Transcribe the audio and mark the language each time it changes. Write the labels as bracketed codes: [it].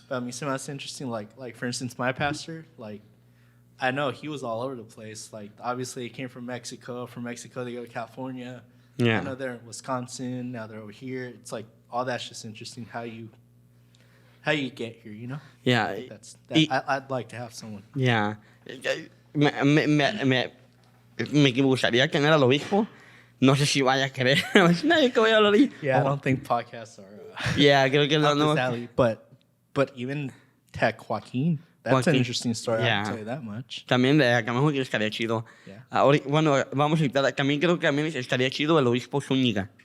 [en] But I mean, so that's interesting. Like for instance, my pastor, like I know he was all over the place. Like obviously, he came from Mexico. From Mexico, they go to California. Yeah. I know they're in Wisconsin. Now they're over here. It's like all that's just interesting. How you get here, you know. Yeah. I think I'd like to have someone. Yeah. [es] Me gustaría tener al obispo. No sé si vaya a querer. Nadie que voy a hablar ahí. [en] Yeah, I don't think podcasts are. [es] Yeah, creo que [en] up [es] no. [en] his alley. But even Tech Joaquin, that's an interesting story. I Yeah. can tell you that much. [es] También de acá mejor que estaría chido. [en] Yeah. [es] Bueno, vamos a invitar. También creo que también estaría chido el obispo Zúñiga.